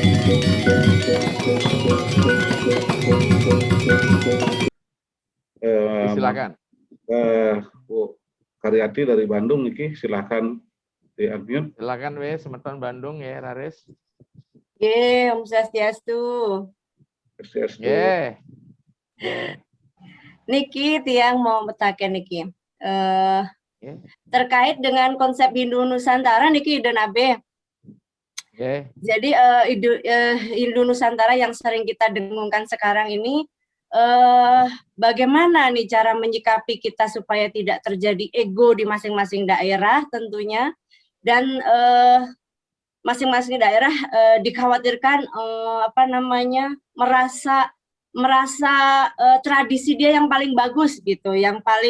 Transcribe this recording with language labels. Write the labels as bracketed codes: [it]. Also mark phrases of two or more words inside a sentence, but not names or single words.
[id] Silakan. Bu Karyati dari Bandung niki, silakan di unmute. Silakan wes semeton Bandung ya, Raris. [sa] Om Swastiastu. [ban] Niki tiang mau betaken niki. [id] Terkait dengan konsep Hindu Nusantara niki dan abe. Jadi Hindu Nusantara yang sering kita dengungkan sekarang ini, bagaimana nih cara menyikapi kita supaya tidak terjadi ego di masing-masing daerah tentunya, dan masing-masing daerah dikhawatirkan merasa tradisi dia yang paling bagus gitu, yang paling